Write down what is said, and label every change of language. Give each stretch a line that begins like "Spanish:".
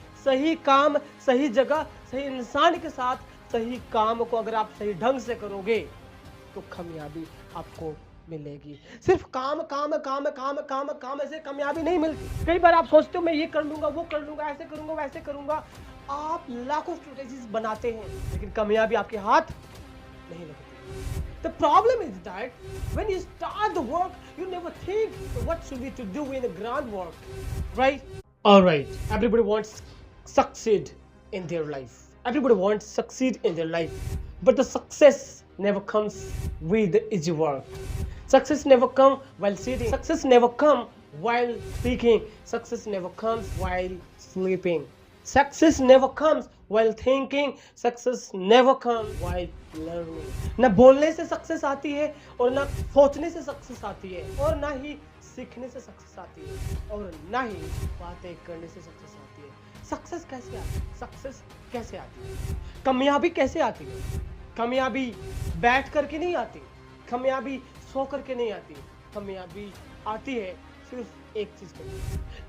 Hindi: सही काम सही जगह सही इंसान के साथ सही काम को अगर आप सही ढंग से करोगे तो कामयाबी आपको मिलेगी। सिर्फ काम काम काम काम काम काम ऐसे कामयाबी नहीं मिलती। कई बार आप सोचते हो मैं ये कर लूंगा, वो कर लूंगा, ऐसे करूंगा, वैसे करूंगा। आप लाखों स्ट्रेटेजीज बनाते हैं लेकिन कामयाबी आपके हाथ नहीं लगती।
English: The problem is that when you start the work, you never think what should we to do in the groundwork, right? All right, everybody wants succeed in their life. Everybody wants succeed in their life, but the success never comes with easy work. Success never come while sitting. Success never come while speaking. Success never comes while sleeping. Success never comes while thinking. Success never comes while learning.
Hindi: ना बोलने से success आती है और ना सोचने से success आती है और ना ही सीखने से सक्सेस आती है और ना ही बातें करने से सक्सेस आती है। सक्सेस कैसे आती है? सक्सेस कैसे आती है? कामयाबी कैसे आती है? कामयाबी बैठ करके नहीं आती, कामयाबी सो करके नहीं आती, कामयाबी आती है सिर्फ एक चीज करके।